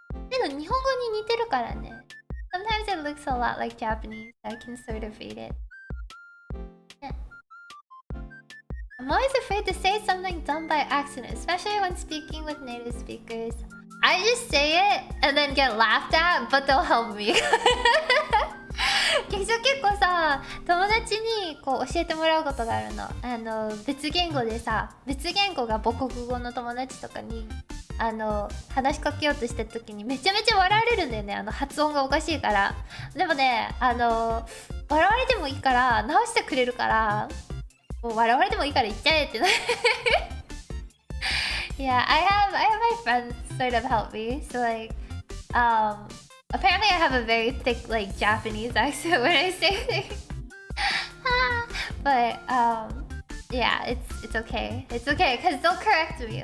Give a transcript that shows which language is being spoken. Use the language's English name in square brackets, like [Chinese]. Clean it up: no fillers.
[Japanese] けど日本語に似てるからね。 [English] Sometimes it looks a lot like Japanese. I can sort of read it. I'm always afraid to say something dumb by accident, especially when speaking with native speakers. I just say it and then get laughed at, but they'll help me. [Japanese] 結構さ、友達にこう教えてもらうことがあるの。別言語でさ、別言語が母国語の友達とかに話しかけようとした時にめちゃめちゃ笑われるんだよね。発音がおかしいから。でもね、笑われてもいいから直してくれるから、もう笑われてもいいから言っちゃえって。 [English] Yeah, I have my friends sort of help me. So like, apparently I have a very thick like Japanese accent when I say things. But yeah, it's okay. It's okay because they'll correct me.